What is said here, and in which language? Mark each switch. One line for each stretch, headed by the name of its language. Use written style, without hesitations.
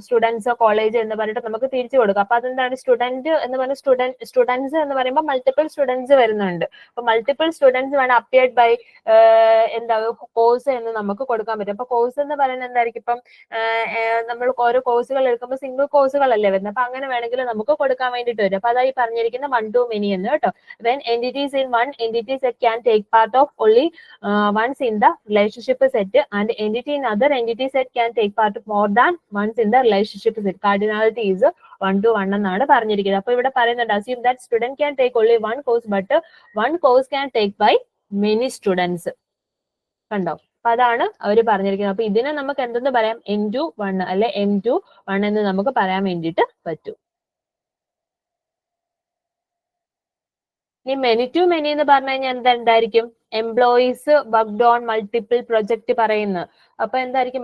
Malayalam: Students college എന്ന് പറഞ്ഞിട്ട് നമുക്ക് തിരിച്ചു കൊടുക്കാം. അപ്പൊ അതെന്താണ്? സ്റ്റുഡന്റ് എന്ന് പറഞ്ഞ സ്റ്റുഡൻസ് എന്ന് പറയുമ്പോൾ മൾട്ടിപ്പിൾ സ്റ്റുഡൻസ് വരുന്നുണ്ട്. അപ്പൊ മൾട്ടിപ്പിൾ സ്റ്റുഡൻസ് വേണം അപ്പിയർഡ് ബൈ എന്താ കോഴ്സ് എന്ന് നമുക്ക് കൊടുക്കാൻ പറ്റും. അപ്പൊ കോഴ്സ് എന്ന് പറയുന്നത് എന്തായിരിക്കും? ഇപ്പം നമ്മൾ ഓരോ കോഴ്സുകൾ എടുക്കുമ്പോൾ സിംഗിൾ കോഴ്സുകളല്ലേ വരുന്നത്. അപ്പൊ അങ്ങനെ വേണമെങ്കിൽ നമുക്ക് കൊടുക്കാൻ വേണ്ടിയിട്ട് വരും. അപ്പൊ അതായി പറഞ്ഞിരിക്കുന്ന വൺ ടു മെനി എന്ന് കേട്ടോ.
English: When entities in one entity set can take part of only once in the relationship set and entity in other entity set can take part of more than once in the relationship set. Cardinality is 1 to 1
Malayalam: എന്നാണ് പറഞ്ഞിരിക്കുന്നത്. അപ്പൊ ഇവിടെ പറയുന്നുണ്ട്
English: assume that student can take only one course but one course can take by many students.
Malayalam: കണ്ടോ? അപ്പൊ അതാണ് അവർ പറഞ്ഞിരിക്കുന്നത്. അപ്പൊ ഇതിനെ നമുക്ക് എന്തെന്ന് പറയാം? M2 1 അല്ലെ M2 1 എന്ന് നമുക്ക് പറയാൻ വേണ്ടിയിട്ട് പറ്റും. ഇനി മെനി ടു മെനി എന്ന് പറഞ്ഞു കഴിഞ്ഞാൽ എന്തായിരിക്കും?
English: employees worked on multiple project
Malayalam: പറയുന്നത്. അപ്പൊ എന്തായിരിക്കും?